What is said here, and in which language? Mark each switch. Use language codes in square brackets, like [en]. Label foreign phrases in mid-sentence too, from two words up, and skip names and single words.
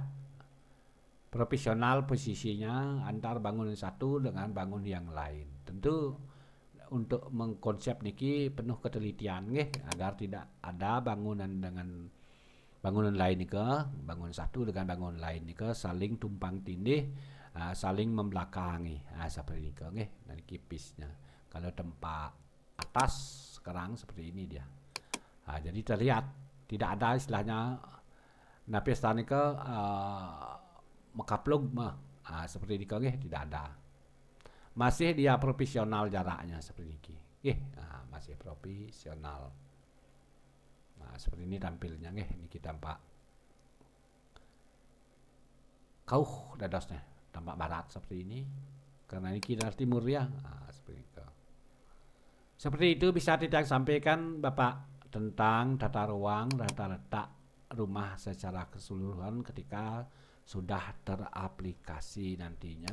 [id] Profesional posisinya antar bangunan satu dengan bangun yang lain. Tentu untuk mengkonsep niki penuh ketelitian nggih agar tidak ada bangunan dengan bangunan lain nika, bangun satu dengan bangunan lain nika saling tumpang tindih, saling membelakangi. Seperti niki nggih, dari kipisnya. Kalau tempat atas sekarang seperti ini dia. Jadi terlihat tidak ada istilahnya [ban] napesta nika mekaplug [id] seperti ini nggih tidak ada. Masih dia profesional jaraknya seperti ini. Masih profesional. Nah, seperti ini tampilnya nggih niki tampak [ban] kauh dadasnya, [id] tampak barat seperti ini. Karena ini dari timur ya. Seperti itu. Seperti itu bisa kita sampaikan Bapak tentang tata ruang, tata letak rumah secara keseluruhan ketika sudah teraplikasi nantinya.